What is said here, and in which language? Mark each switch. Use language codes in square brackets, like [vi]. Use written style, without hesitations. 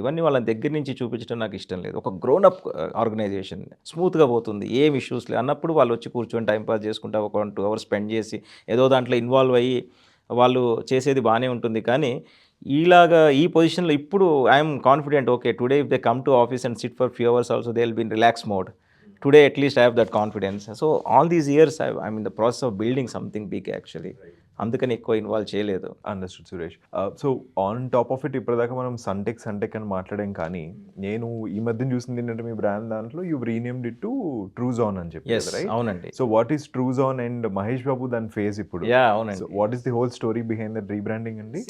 [te] ఇవన్నీ వాళ్ళ దగ్గర నుంచి చూపించడం నాకు ఇష్టం లేదు. ఒక గ్రోనప్ ఆర్గనైజేషన్ స్మూత్గా పోతుంది, ఏం ఇష్యూస్ లేదు అన్నప్పుడు వాళ్ళు వచ్చి కూర్చొని టైంపాస్ చేసుకుంటా ఒక 1-2 అవర్స్ స్పెండ్ చేసి ఏదో దాంట్లో ఇన్వాల్వ్ అయ్యి వాళ్ళు చేసేది బాగానే ఉంటుంది. కానీ ఇలాగా ఈ పొజిషన్లో ఇప్పుడు [en] I'm confident, okay today if they come to office and sit for few hours also they will be in relax mode. Today at least I have that confidence. So all these years I'm in the process of building something big actually. [te] అందుకని ఎక్కువ involve చేయలేదు. [en] Understood Suresh. So on top of it [te] ఇప్పటిదాకా మనం Suntech అని మాట్లాడాం, కానీ నేను ఈ మధ్యన చూసింది ఏంటంటే మీ బ్రాండ్ దాంట్లో [en] you renamed it to Trujan [te] అని చెప్పి, [en] Yes, right? [te] అవునండి. [en] So what is Trujan and Mahesh Babu దాని face ఇప్పుడు? [te] యా, అవునండి. [en] What is the whole story behind that rebranding అండి?